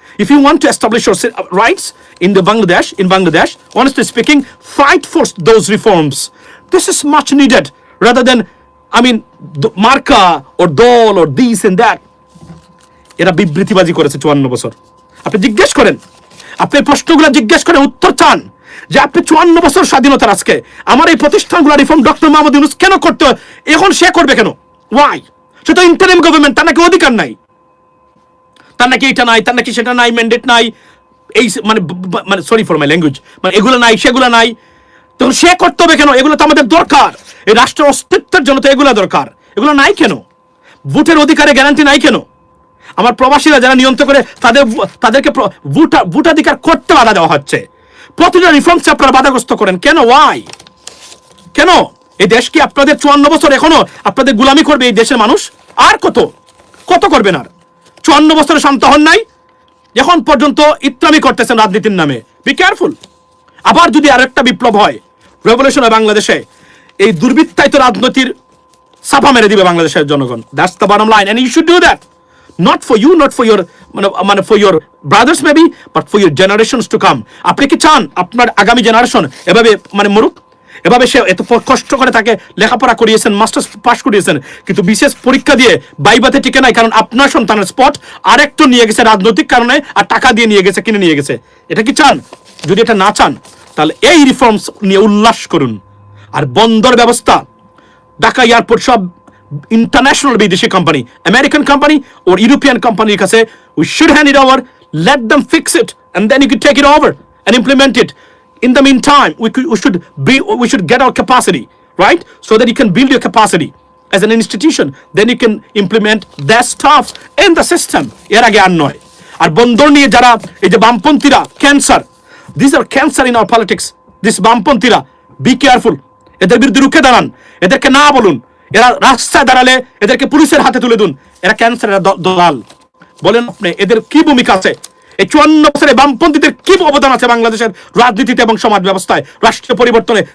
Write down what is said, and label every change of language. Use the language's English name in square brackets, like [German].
[English] If you want to establish your rights in Bangladesh, honestly speaking, fight for those reforms. This is much needed rather than, marka or dol or this and that. [Bangla] এরা বিবৃতিবাজি করেছে 54 বছর। আপনি জিজ্ঞেস করেন, আপনি প্রশ্নগুলো জিজ্ঞেস করেন, উত্তর চান যে আপনি 54 বছর স্বাধীনতার আজকে আমার এই প্রতিষ্ঠানগুলো রিফর্ম ডক্টর মাহমুদ ইউনূস কেন করতে, এখন সে করবে কেন? ওয়াই? সে তো ইন্টারিম গভর্নমেন্ট, তার নাকি অধিকার নাই, তার নাকি এটা নাই, তার নাকি সেটা নাই, ম্যান্ডেট নাই, এই মানে [English] sorry for my language, [Bangla] মানে এগুলো নাই সেগুলো নাই, তখন সে করতে হবে কেন? এগুলো তো আমাদের দরকার, এই রাষ্ট্রের অস্তিত্বের জন্য তো এগুলো দরকার। এগুলো নাই কেন? ভোটের অধিকারে গ্যারান্টি নাই কেন? আমার প্রবাসীরা যারা নিয়ন্ত্রণ করে তাদেরকে ভোটাধিকার করতে বাধা দেওয়া হচ্ছে। প্রতিটা রিফর্মস আপনারা বাধাগ্রস্ত করেন কেন? ওয়াই? কেন? এই দেশ কি আপনাদের 54 বছর এখনো আপনাদের গোলামি করবে এই দেশের মানুষ? আর কত করবেন? আর 54 বছরে শান্ত হন নাই, এখন পর্যন্ত ইত্রামি করতেছেন রাজনীতির নামে। [English] Be careful. [Bangla] আবার যদি আরেকটা বিপ্লব হয়, রেভলিউশন হয় বাংলাদেশে, এই দুর্বৃত্তায়িত রাজনীতির সাফা মেরে দিবে বাংলাদেশের জনগণ। [English] That's the bottom line, and you should do that. Not for you, not for your for your brothers maybe, but for your generations to come. [Bangla] আপনি কি চান আপনার আগামী জেনারেশন এভাবে মরুক? এভাবে সে এত কষ্ট করে তাকে লেখাপড়া করিয়েছেন, মাস্টার্স পাস করিয়েছেন, কিন্তু বিশেষ পরীক্ষা দিয়ে বাইবাতে টিকে নাই, কারণ আপনার সন্তানের স্পট আরেকটু নিয়ে গেছে রাজনৈতিক কারণে, আর টাকা দিয়ে নিয়ে গেছে, কিনে নিয়ে গেছে। এটা কি চান? যদি এটা না চান, তাহলে এই রিফর্মস নিয়ে উল্লাস করুন। আর বন্দর ব্যবস্থা, ঢাকা এয়ারপোর্ট সব [English] international [Bangla] বিদেশি company, [English] American company or European company কাছে, we should hand it over, let them fix it, and then you can take it over and implement it. In the meantime, we should get our capacity, right? So that you can build your capacity as an institution, then you can implement their staffs in the system. [Bangla] এর আগে আর নয়। আর বন্দর নিয়ে যারা এই যে বামপন্থীরা, cancer, [English] these are cancer in our politics. This [Bangla] বামপন্থীরা [English] be careful, [Bangla] এদের বিরুদ্ধে রুখে দাঁড়ান, এদেরকে না বলুন, এরা রাস্তায় দাঁড়ালে এদেরকে পুলিশের হাতে তুলে দিন, এরা ক্যান্সার, এরা দলাল। বলেন আপনি এদের কি ভূমিকা আছে? এই 54 বছরে বামপন্থীদের কি অবদান আছে বাংলাদেশের রাজনীতিতে এবং সমাজ ব্যবস্থায়, রাষ্ট্রীয় পরিবর্তনে?